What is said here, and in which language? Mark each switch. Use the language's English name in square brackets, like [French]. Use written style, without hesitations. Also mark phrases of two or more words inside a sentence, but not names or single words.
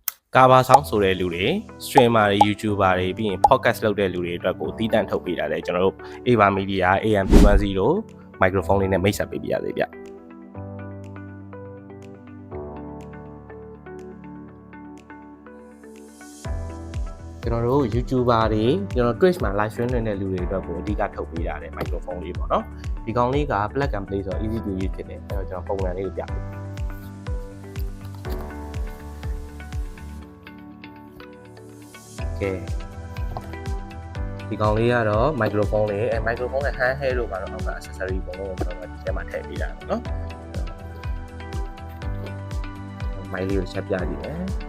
[Burmese] ကာဘာဆောင်းဆိုတဲ့လူတွေ streamer တွေ YouTuber တွေပြီးရင် podcast လုပ်တဲ့လူတွေအတွက်ကိုတီးတန့်ထုတ်ပေးတာလေကျွန်တော်တို့ Ava Media AM210 microphone လေးနဲ့မိတ်ဆက်ပေးပြရသေးဗျကျွန်တော်တို့ YouTuber တွေကျွန်တော် Twitch မှာ [English] live stream [Burmese] လုပ်တဲ့လူတွေအတွက်ကိုအဓိကထုတ်ပေးတာလေ microphone လေးပေါ့နော်ဒီကောင်လေးက [English] plug and play [Burmese] ဆိုတော့ [English] easy to use [Burmese] ဖြစ်တယ်အဲ့တော့ကျွန်တော်ပုံစံလေးကိုပြပေး ဒီကောင်လေးကတော့ microphone လေးအဲ microphone နဲ့ [English] hand held [Burmese] လို့ပါတော့အောက်က accessory ပုံလုံးကိုကျွန်တော်ဒီထဲမှာထည့်ပေးတာပေါ့နော်မိုက်လေးကိုချက်ပြကြည့်မယ်